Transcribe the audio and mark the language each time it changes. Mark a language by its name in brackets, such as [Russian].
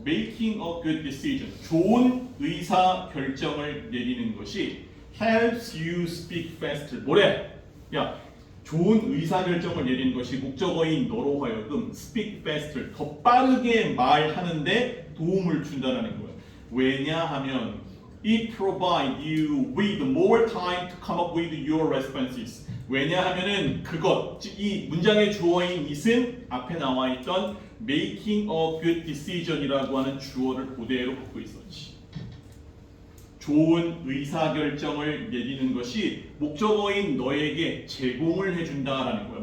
[English] Making a good decision. [Korean] 좋은 의사 결정을 내리는 것이 [English] helps you speak faster. [Korean] 뭐래? 야, 좋은 의사 결정을 내리는 것이 목적어인 너로 하여금 [English] speak faster. [Korean] 더 빠르게 말하는데 도움을 준다는 거야. 왜냐하면 [English] it provide you with more time to come up with your responses. [Korean] 왜냐하면은 그것, 즉 이 문장의 주어인 it은 앞에 나와 있던 [English] making a good decision [Korean] 이라고 하는 주어를 그대로 갖고 있었지. 좋은 의사결정을 내리는 것이 목적어인 너에게 제공을 해준다라는 거야.